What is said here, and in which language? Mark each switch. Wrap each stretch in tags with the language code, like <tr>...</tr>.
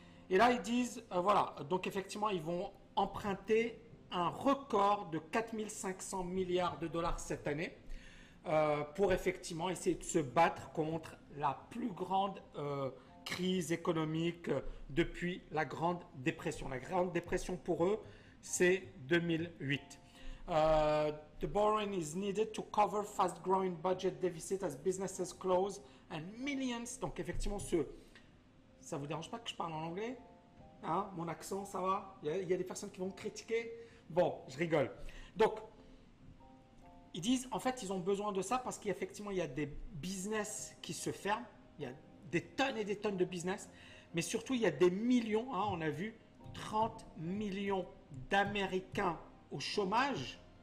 <fr>Et là, ils disent, voilà, donc effectivement, ils vont emprunter un record de 4500 milliards de dollars cette année pour effectivement essayer de se battre contre la plus grande crise économique depuis la Grande Dépression. La Grande Dépression pour eux, c'est 2008.</fr> <en>The borrowing is needed to cover fast-growing budget deficit as businesses close and millions.</en> <fr>Donc effectivement, ça vous dérange pas que je parle en anglais? Hein, mon accent, ça va? Il y a des personnes qui vont me critiquer. Bon, je rigole. Donc, ils disent, en fait, ils ont besoin de ça parce qu'effectivement, il y a des business qui se ferment. Il y a des tonnes et des tonnes de business. Mais surtout, il y a des millions, hein, on a vu 30 millions d'Américains au chômage.</fr>